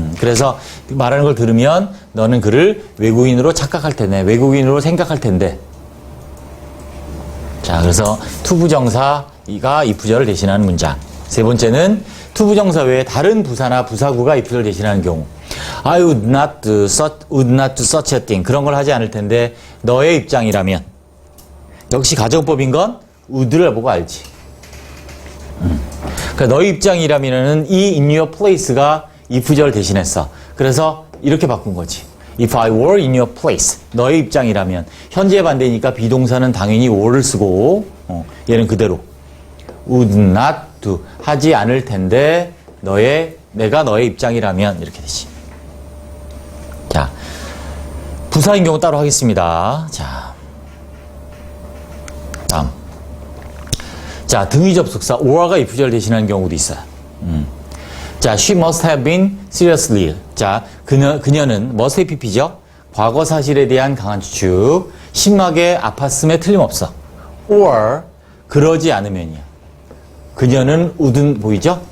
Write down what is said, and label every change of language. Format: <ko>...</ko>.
<ko>그래서 말하는 걸 들으면 너는 그를 외국인으로 착각할 텐데, 외국인으로 생각할 텐데. 자, 그래서 투부정사가 if절을 대신하는 문장. 세 번째는 투부정사 외에 다른 부사나 부사구가 if절을 대신하는 경우.</ko> <en>I would not do such a thing.</en> <ko>그런 걸 하지 않을 텐데 너의 입장이라면. 역시 가정법인 건 would를 보고 알지. 그러니까 너의 입장이라면은 이 in your place가 if절 대신했어. 그래서 이렇게 바꾼 거지.</ko> <en>If I were in your place.</en> <ko>너의 입장이라면. 현재 반대니까 비동사는 당연히 were를 쓰고 얘는 그대로.</ko> <en>would not do.</en> <ko>하지 않을 텐데 내가 너의 입장이라면 이렇게 되지. 자, 부사인 경우 따로 하겠습니다. 자, 다음. 자, 등위 접속사 or가 if절 대신하는 경우도 있어요.</ko> <en>자, she must have been seriously ill.</en> <ko>자, 그녀는 must have pp죠. 과거 사실에 대한 강한 추측. 심하게 아팠음에 틀림없어. or 그러지 않으면이야. 그녀는 would 보이죠?</ko>